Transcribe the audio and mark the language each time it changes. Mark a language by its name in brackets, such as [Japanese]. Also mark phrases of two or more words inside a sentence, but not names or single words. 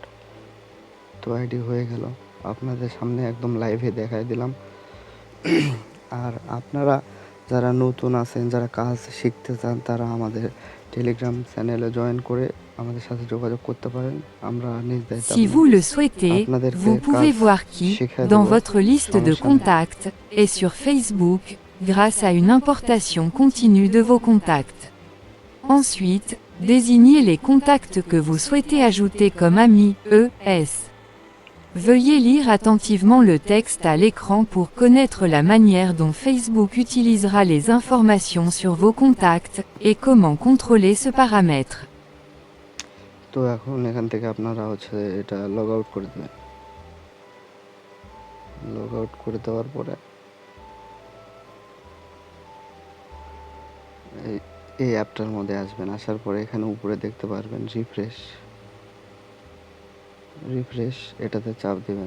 [Bangla] তো আইডি হয়ে গেল, আপনাদের সামনে একদম লাইভে দেখাই দিলাম। আর আপনারা যারা নতুন আছেন, যারা কাজ শিখতে চান, তারা আমাদের টেলিগ্রাম চ্যানেলে জয়েন করে আমাদের সাথে যোগাযোগ করতে পারেন। আমরা নিজ দায়িত্বে [French] Si vous le souhaitez, [Bangla] আপনাদেরকে [French] vous [Bangla] কাজ [French] pouvez voir qui, [Bangla] শিখিয়ে [French] dans [Bangla] দেব, [French] votre liste de [Bangla] সমস্যা নেই। [French] contacts, est sur Facebook, grâce à une importation continue de vos contacts. Ensuite, désignez les contacts que vous souhaitez ajouter comme amis, ES. Veuillez lire attentivement le texte à l'écran pour connaître la manière dont Facebook utilisera les informations sur vos contacts, et comment contrôler ce paramètre. [Bangla] তো এখন এখান থেকে আপনারা হচ্ছে এটা [English] log out [Bangla] করে দেবেন। [English] log out [Bangla] করে দেওয়ার পরে এই অ্যাপটার মধ্যে আসবেন। আসার পরে এখানে উপরে দেখতে পারবেন রিফ্রেশ, এটাতে চাপ দেবেন।